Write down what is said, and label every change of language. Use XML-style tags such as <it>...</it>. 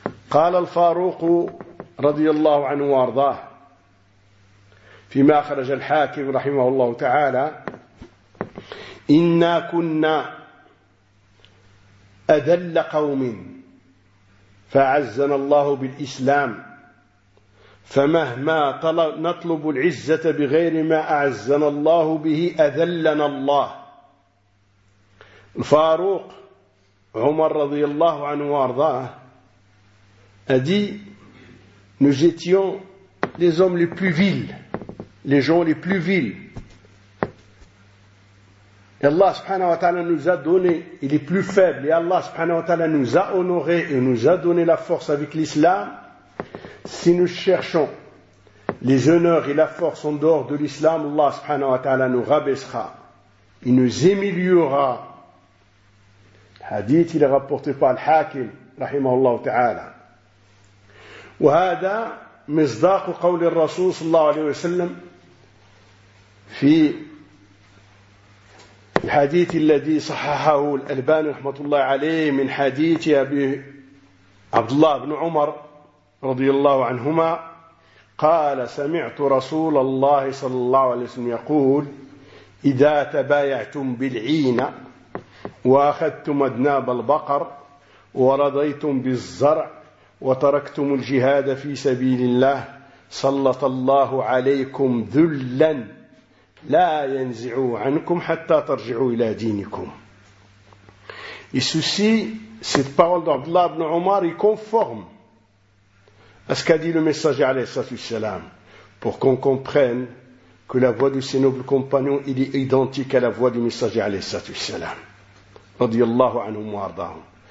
<ar>قال الفاروق رضي الله عنه وارضاه فيما أخرج الحاكم رحمه الله تعالى إنا كنا أذل قوم فعزنا الله بالإسلام فمهما نطلب العزة بغير ما أعزنا الله به أذلنا الله. الفاروق عمر رضي الله عنه وارضاه</ar> <fr>a dit, nous étions les hommes les plus vils, les gens les plus vils. Et Allah subhanahu wa ta'ala nous a donné, il est plus faible, et Allah subhanahu wa ta'ala nous a honoré et nous a donné la force avec l'islam. Si nous cherchons les honneurs et la force en dehors de l'islam, Allah subhanahu wa ta'ala nous rabaissera, il nous humiliera. Hadith, il est rapporté par Al-Hakim, rahimahullah ta'ala.</fr> <ar>وهذا مصداق قول الرسول صلى الله عليه وسلم في الحديث الذي صححه الألباني رحمه الله عليه من حديث أبي عبد الله بن عمر رضي الله عنهما قال سمعت رسول الله صلى الله عليه وسلم يقول إذا تبايعتم بالعين وأخذتم أذناب البقر ورضيتم بالزرع وتركتم الجهاد في سبيل الله سلط الله عليكم ذلا لا ينزع عنكم حتى ترجعوا الى دينكم.</ar> <fr>Et ceci, cette parole d'Abdullah ibn Omar est conforme à ce qu'a dit le messager alayhi salam, pour qu'on comprenne que la voix de ses nobles compagnons il est identique à la voix du messager alayhi salam radiyallahu anhum wa ardahum.</fr>